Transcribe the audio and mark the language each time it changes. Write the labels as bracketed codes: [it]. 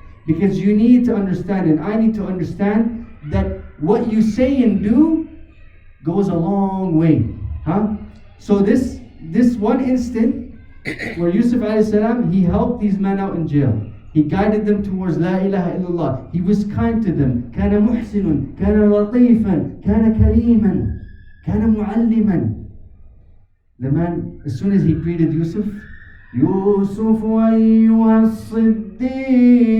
[en] Because you need to understand, and I need to understand, that what you say and do goes a long way. So this one instant where Yusuf alayhi salam, he helped these men out in jail. He guided them towards La ilaha illallah. He was kind to them. [ar] كان محسن, كان لطيفا, كان كريما, كان معلما. [en] The man, as soon as he greeted Yusuf, [ar] يوسف أيها الصديق.